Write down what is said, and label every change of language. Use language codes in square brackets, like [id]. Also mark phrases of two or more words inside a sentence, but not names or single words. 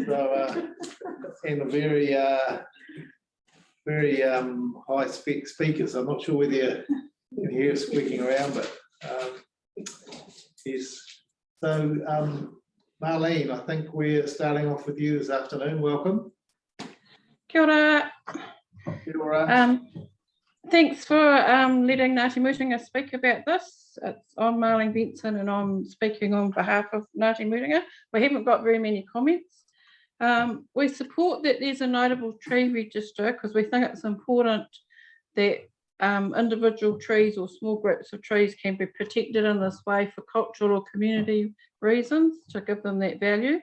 [en] So, and a very high spec speakers. I'm not sure whether you can hear it squeaking around, but yes. So Marlene, I think we're starting off with you this afternoon. Welcome. [mi] Kia ora. Kia ora. [en] Thanks for letting Ngāti Mutunga speak about this. I'm Marlene Benson and I'm speaking on behalf of Ngāti Mutunga. We haven't got very many comments. We support that there's a notable tree register because we think it's important that individual trees or small groups of trees can be protected in this way for cultural or community reasons to give them that value.